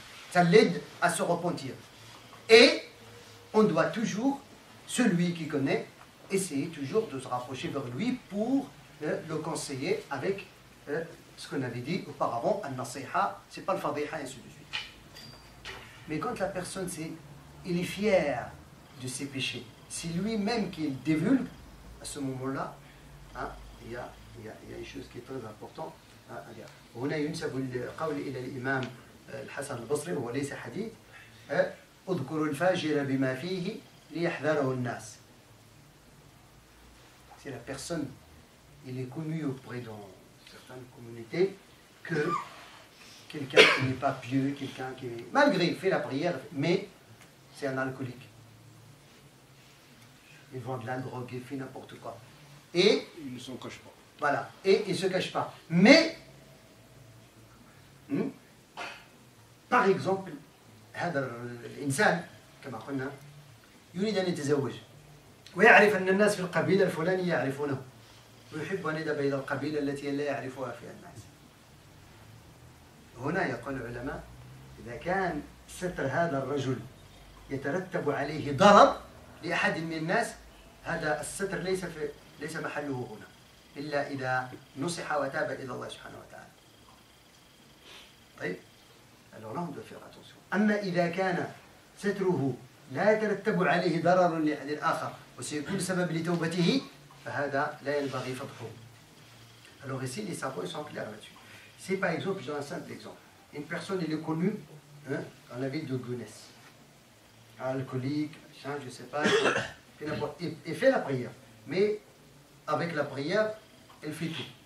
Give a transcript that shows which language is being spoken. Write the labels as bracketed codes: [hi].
[fr] Ça l'aide à se repentir. Et on doit toujours, celui qui connaît, essayer toujours de se rapprocher vers lui pour le conseiller avec ce qu'on avait dit auparavant, al-nasiha, c'est pas le fadiha, et ainsi de suite. Mais quand la personne, il est fier de ses péchés, c'est lui-même qui le divulgue, à ce moment-là, hein, il y a une chose qui est très importante à dire. [ar] هنا ينسب القول إلى الإمام الحسن البصري وهو ليس حديث اذكر الفاجر بما فيه ليحذره الناس. [fr] C'est la personne, il est connu auprès de certaines communautés que quelqu'un qui n'est pas pieux, quelqu'un qui, malgré il fait la prière, mais c'est un alcoolique. Il vend de la drogue, il fait n'importe quoi. Et il ne s'en cache pas. Voilà, et il ne se cache pas. Mais, par exemple, [ar] هذا الإنسان كما قلنا يريد أن يتزوج ويعرف أن الناس في القبيلة الفلانية يعرفونه ويحب أن يذهب إلى القبيلة التي لا يعرفها فيها الناس. هنا يقول العلماء إذا كان ستر هذا الرجل يترتب عليه ضرر لأحد من الناس هذا الستر ليس محله هنا إلا إذا نصح وتاب إلى الله سبحانه وتعالى. [fr] طيب alors là on doit faire attention. [ar] أما إذا كان ستره لا يترتب عليه ضرر لأحد آخر وسيكون سبب لتوبته فهذا لا ينبغي فضحه. [fr] Alors ici les savants sont clairs là-dessus. C'est par exemple, je donne un simple exemple. Une personne elle est connue dans la ville de Gonesse, alcoolique, machin, je ne sais pas, et fait la prière. Mais avec la prière, elle fait tout.